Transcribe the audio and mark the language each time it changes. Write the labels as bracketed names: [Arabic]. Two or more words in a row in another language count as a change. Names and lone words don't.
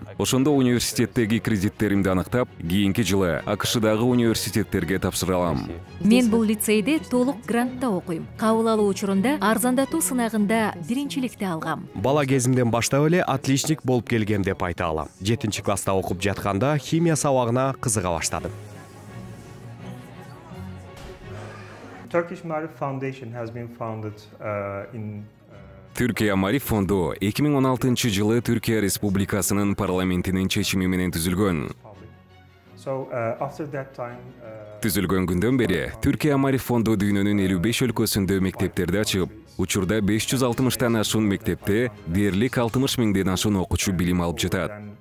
[Kyrgyz] Ошондо университеттеги кредиттеримди аныктап, кийинки жылы АКШдагы университеттерге тапшыра алам. Мен бул лицейде толук грантта окуйм. Кабыл алуу учурунда арзандатуу сынагында биринчиликти алгам. Бала кезимден баштап эле отличник болуп келгем деп айта алам. 7 класста окуп жатканда химия сабагына кызыга баштадым. [English] Turkish Marif Foundation has been founded in [Kyrgyz] Türkiye Marif Fondu 2016 жылы Түркия Республикасынын парламентинин чечими менен түзүлгөн. Түзүлгөн күндөн бери Түркия Мариф Fondu дүйнөнүн 55 өлкөсүндө мектептерди ачып, учурда 560тан ашуун мектепте дээрлик 60 миңден ашуун окуучу билим алып жатат.